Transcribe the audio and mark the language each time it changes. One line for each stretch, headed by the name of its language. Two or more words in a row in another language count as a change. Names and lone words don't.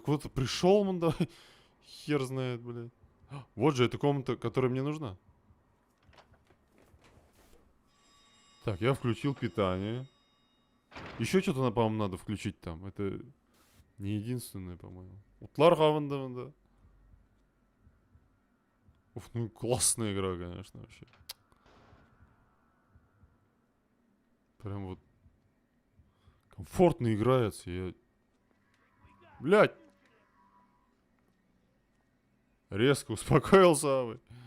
Russian: Куда-то пришел, мон, давай. Хер знает, блядь. Вот же эта комната, которая мне нужна. Так, я включил питание. Еще что-то, по-моему, надо включить там. Это не единственное, по-моему.
Tatar: Утлар хаванда, да.
Russian: Уф, ну классная игра, конечно, вообще. Прям вот комфортно играется. Я... Блядь! Резко успокоился, вы.